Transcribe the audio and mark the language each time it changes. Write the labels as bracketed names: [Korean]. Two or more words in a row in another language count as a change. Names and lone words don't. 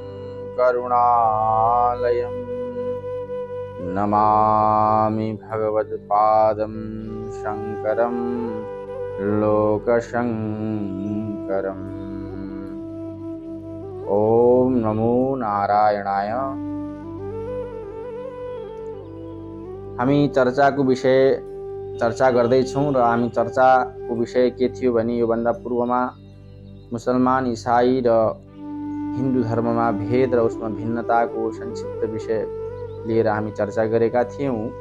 [Sanskrit] करुणालयं नमामि भगवत्पादं शङ्करं लोकशङ्करम्। ओम नमो नारायणाय। [Nepali] हामी चर्चाको विषय चर्चा गर्दैछौँ र हामी चर्चाको विषय के थियो भने योभन्दा पूर्वमा मुसलमान इसाई र हिन्दू धर्ममा भेद र उसमा भिन्नताको संक्षिप्त विषय लिएर हामी चर्चा गरेका थियौँ।